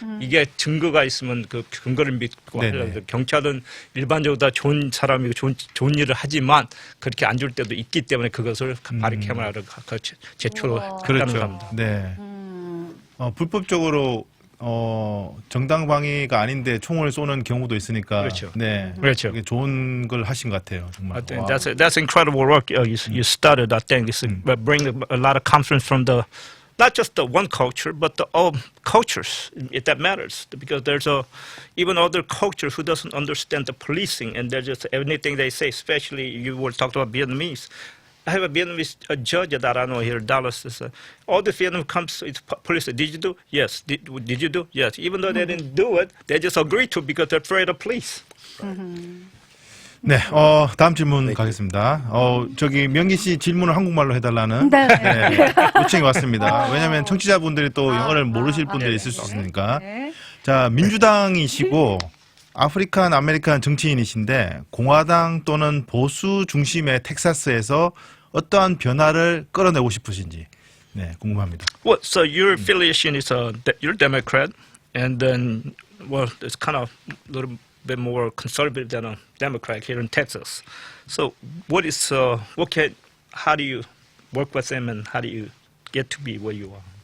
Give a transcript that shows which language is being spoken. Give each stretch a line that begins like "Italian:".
Korean: 이게 증거가 있으면 그 근거를 믿고 하려고 경찰은 일반적으로 다 좋은 사람이고 좋은 일을 하지만 그렇게 안 좋을 때도 있기 때문에 그것을 바리 카메라를 제초로 했다는 그렇죠. 겁니다. 네. 불법적으로 정당방위가 아닌데 총을 쏘는 경우도 있으니까. 그렇죠. 네. 그렇죠. 이게 좋은 걸 하신 것 같아요. 정말.
English: I think
Korean: 와.
English: that's incredible work you started. I think it's bring a lot of confidence from not just the one culture, but the all cultures. That matters because there's even other culture who doesn't understand the policing, and there's just anything they say. Especially you were talking about Vietnamese. I have a Vietnamese judge that I know here in Dallas. All the Vietnam comes, it's police. Did you do? Yes. Did you do? Yes. Even though they didn't do it, they just agree to because they're afraid of police.
Korean: 네, 다음 질문 가겠습니다. 저기 명기 씨 질문을 한국말로 해달라는 네. 요청이 왔습니다. 왜냐하면 청취자분들이 또 영어를 모르실 분들이 있을 수 있으니까. 네. 자, 민주당이시고 아프리칸 아메리칸 정치인이신데 공화당 또는 보수 중심의 텍사스에서 어떠한 변화를 끌어내고 싶으신지 네, 궁금합니다.
English: Well, so your affiliation is you're Democrat, and then it's kind of a little bit more conservative than a Democrat here in Texas. So how do you work with them, and how do you get to be where you are?